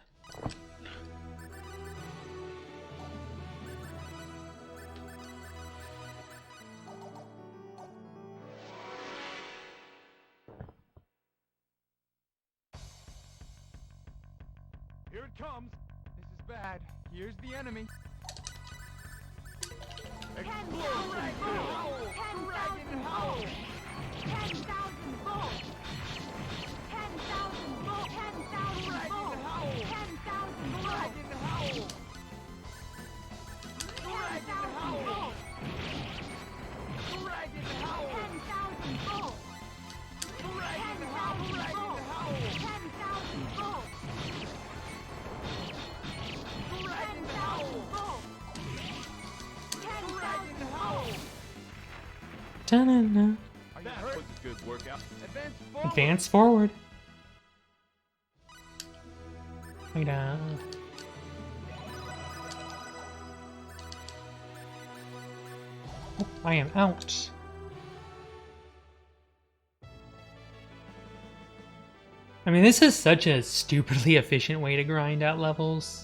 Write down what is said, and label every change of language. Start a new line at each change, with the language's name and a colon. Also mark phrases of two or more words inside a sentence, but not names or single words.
English: Here it comes. This is bad. Here's the enemy. Explosion kill. 10,000 volts! 10,000 volts! 10,000 volts! 10,000 volts! 10,000 volts! 10,000 volts! Dragon howl. 10,000 volts! 10,000 volts! 10,000 volts! 10,000 volts! 10,000 volts! Ta-na-na. That was a good workout. Advance forward. Advance forward. Right, Oh, I am out. I mean, this is such a stupidly efficient way to grind out levels.